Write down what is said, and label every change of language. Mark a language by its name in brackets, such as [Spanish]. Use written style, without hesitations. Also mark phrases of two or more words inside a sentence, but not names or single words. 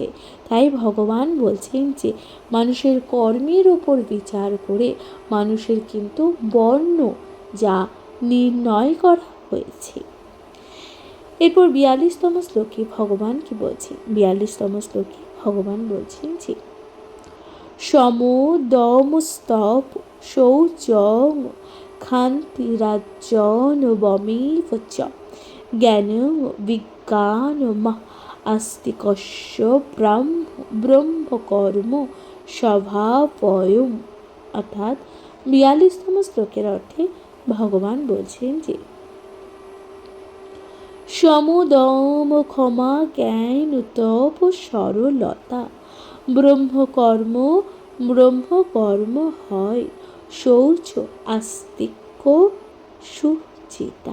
[Bangla] তাই ভগবান বলছেন যে মানুষের কর্মের ওপর বিচার করে মানুষের কিন্তু বর্ণ যা নির্ণয় করা হয়েছে। এরপর 42তম শ্লোকে ভগবান কি বলছেন? 42তম শ্লোকে ভগবান বলছেন যে [Sanskrit] সম দম স্তব শৌচং ক্ষান্তি রাজ্জন বমেব চ জ্ঞান বিজ্ঞান আস্তিকস্য ব্রহ্মকর্ম স্বভাবয়ম। [Bangla] অর্থাৎ 42তম শ্লোকের অর্থে ভগবান বলছেন যে সমদম ক্ষমা জ্ঞান তপ সরলতা ব্রহ্মকর্ম হয় শৌচ আস্তিক্য সুচিতা।